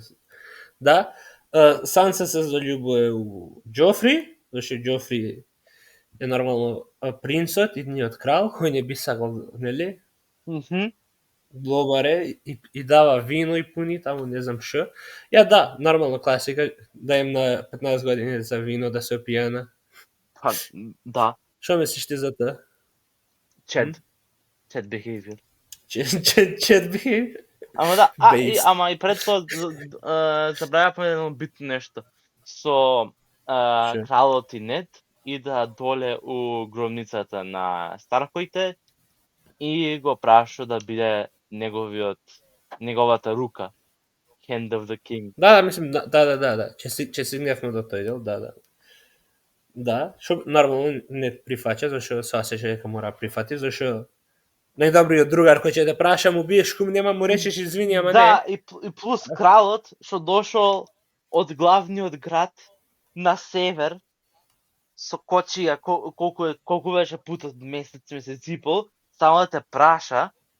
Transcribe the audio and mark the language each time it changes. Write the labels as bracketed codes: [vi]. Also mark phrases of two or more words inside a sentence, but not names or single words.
[mk] Да, Санса се заљубува у Џофри, зашто Џофри е нормално принцот, идниот крал, кој не би сакал, нели? Блобаре и дава вино и пуни таму, не знам што. Да, нормално класика, да им на 15 години за вино да се опијана. Па, да. Што мислиш ти за тоа? Чет behavior. Чет behavior? Ама да, ама и пред тоа забравявме едно битно нешто. Со кралот и Нед ида доле у гробницата на Старковите и го праша да биде неговата рука. [en] Hand of the King. [mk] Да, мислам, да. Че стигневме до тој дел, да. Да, што нормално не прифаќа, зашто се осеќа дека мора прифати, зашто најдобриот другар кој ќе да праша му биеш кум, нема му речеш извини, ама не. Да, и плюс кралот што дошол од главниот град на север со кочија, колку беше путот месец и пол, само да те праша.